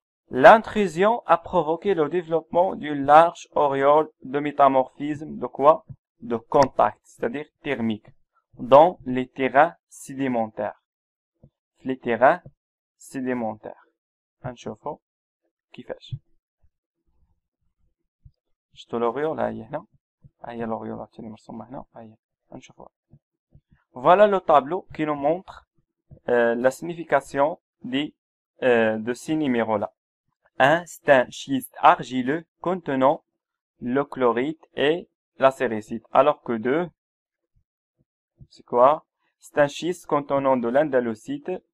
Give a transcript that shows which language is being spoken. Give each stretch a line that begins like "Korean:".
French: L'intrusion a provoqué le développement d'une large auréole de métamorphisme de quoi? De contact, c'est-à-dire thermique, dans les terrains sédimentaires. Les terrains sédimentaires.
Arabic: هنشوفوا كيفاش. شفتوا l'auréole هي هنا. هي l'auréole اللي مرسومة هنا. هي هنشوفوها.
French: Voilà le tableau qui nous montre la signification de ces numéros-là. 1, c'est un schiste argileux contenant le chlorite et la séricite. Alors que 2, c'est quoi? C'est un schiste contenant de l'andalusite.